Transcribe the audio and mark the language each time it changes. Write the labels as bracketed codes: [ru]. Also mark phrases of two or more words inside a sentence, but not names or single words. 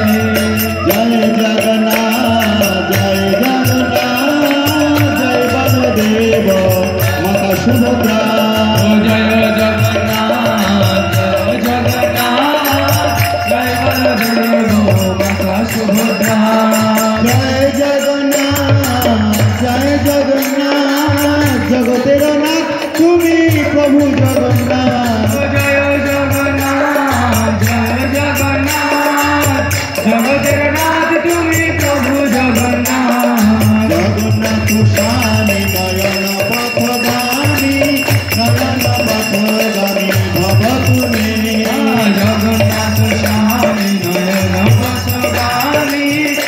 [hi] जय जगन्नाथ जय बलदेव माता सुभद्रा जय जगन्नाथ जय बलदेव माता सुभद्रा [bn] জয় জগন্নাথ জগতের নাথ তুমি প্রভু জগন্নাথ জয় জগন্নাথ জগতের নাথ তুমি প্রভু জগন্নাথ [sa] जगन्नाथ स्वामी नयन पथगामी भवतु मे जगन्नाथ स्वामी नयन पथगामी